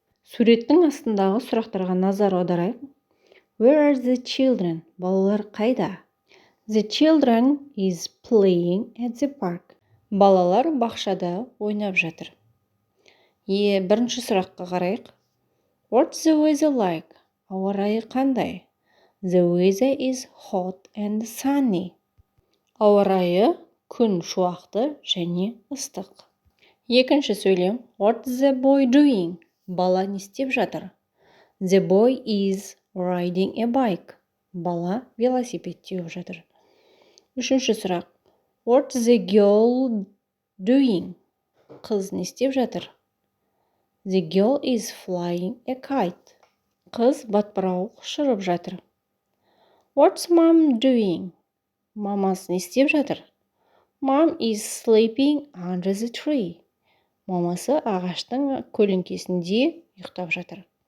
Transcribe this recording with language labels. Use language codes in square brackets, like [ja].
[kk] Суреттің астындағы сұрақтарға назар аударайық. [en] Where are the children? [kk] Балалар қайда? [en] The children is playing at the park. [kk] Балалар бақшада ойнап жатыр. Бірінші сұраққа қарайық. [en] What's the weather like? [kk] Ауа райы қандай? [en] The weather is hot and sunny. [kk] Ауа райы күн шуақты және ыстық. Екінші сөйлем. [en] What's the boy doing? [kk] Бала не істеп жатыр? [en] The boy is riding a bike. [kk] Бала велосипед теуіп жатыр. Үшінші сұрақ. [en] What's the girl doing? [kk] Қыз не істеп жатыр? [en] The girl is flying a kite. [kk] Қыз батпырауық ұшырып жатыр. [en] What's mom doing? [kk] Мамасы не істеп жатыр? [en] Mom is sleeping under the tree. [kk] Мамасы ағаштың көлеңкесінде ұйықтап жатыр.